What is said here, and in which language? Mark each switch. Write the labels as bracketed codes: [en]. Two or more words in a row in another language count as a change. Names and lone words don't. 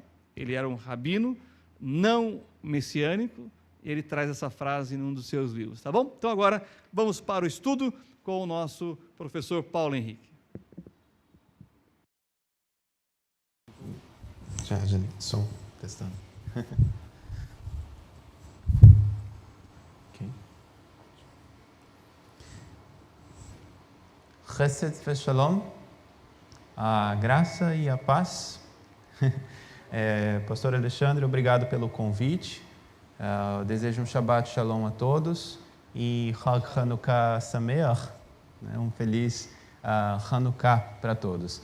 [pt] Ele era um rabino não messiânico, e ele traz essa frase em um dos seus livros, tá bom? Então agora vamos para o estudo com o nosso professor Paulo Henrique. Já, som, testando. Ok. [he] חסד שלום, [pt] a graça e a paz. Pastor Alexandre, obrigado pelo convite. Desejo um [he] שבת שלום [pt] a todos e [he] חג חנוכה שמח, [pt] um feliz Hanukkah para todos.